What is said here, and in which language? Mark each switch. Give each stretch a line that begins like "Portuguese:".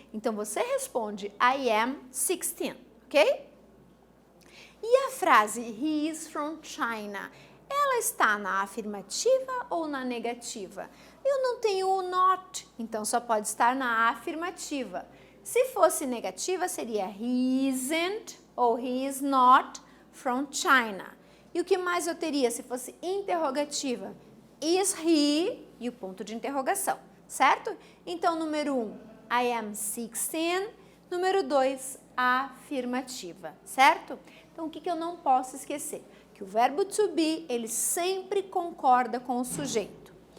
Portuguese: Então, você responde,
English: I am 16,
Portuguese: ok? E a frase,
English: he is from China,
Portuguese: ela está na afirmativa ou na negativa? Eu não tenho o not, então só pode estar na afirmativa. Se fosse negativa, seria
English: he isn't
Portuguese: ou
English: he is not from China.
Portuguese: E o que mais eu teria se fosse interrogativa?
English: Is he
Portuguese: e o ponto de interrogação, certo? Então, número 1,
English: I am 16.
Portuguese: Número 2, afirmativa, certo? Então, o que eu não posso esquecer? Que o verbo to be, ele sempre concorda com o sujeito.